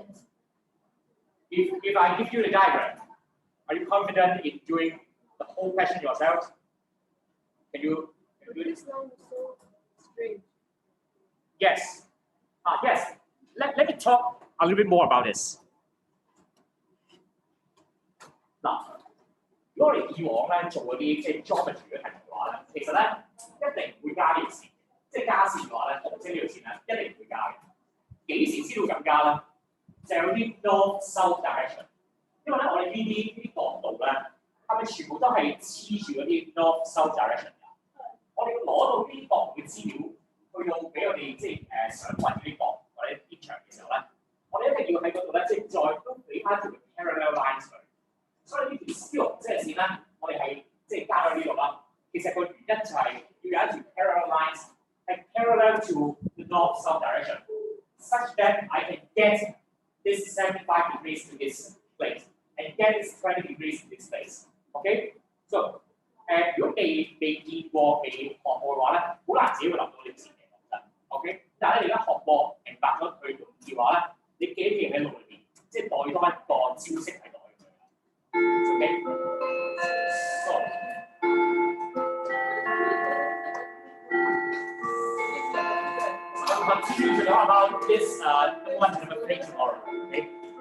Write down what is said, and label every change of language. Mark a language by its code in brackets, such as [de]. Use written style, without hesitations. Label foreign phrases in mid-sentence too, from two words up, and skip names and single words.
[en] If I give you the diagram, are you confident in doing the whole question yourself? Can you do this? This line is so strange. Yes. Yes. Let me talk a little bit more about this. [yue] 嗱，如果我哋以往咧做嗰啲即係 geometry 嘅題目嘅話咧，其實咧一定唔會加呢條線，即係加線嘅話咧，紅色呢條線咧一定唔會加嘅。幾時知道咁加咧？就有啲 [en] north south direction， [yue] 因為咧我哋呢啲角度咧，係咪全部都係黐住嗰啲 [en] north south direction [yue] 㗎？我哋要攞到呢啲角度嘅資料，去到俾我哋即係想揾呢啲角或者啲牆嘅時候咧，我哋一定要喺嗰度咧，即係再都俾翻條 [en] parallel lines [yue] 佢。所以呢條紅色嘅線咧，我哋係即係加喺呢度啦。其實個原因就係要有一條 [en] parallel lines 係 parallel to the north south direction, such that I can get this 75 degrees to this place and get this 20 degrees to this place. Okay? [yue] So 如果未見過、未學過嘅話咧，好難自己會諗到呢條線嘅，其實 OK。但係你而家學過、明白咗佢用嘅話咧，你記一記喺腦裏邊，即係代多一個招式喺度。Okay. [en] So, I'll continue to talk about this number 1 and number 3 tomorrow. Okay.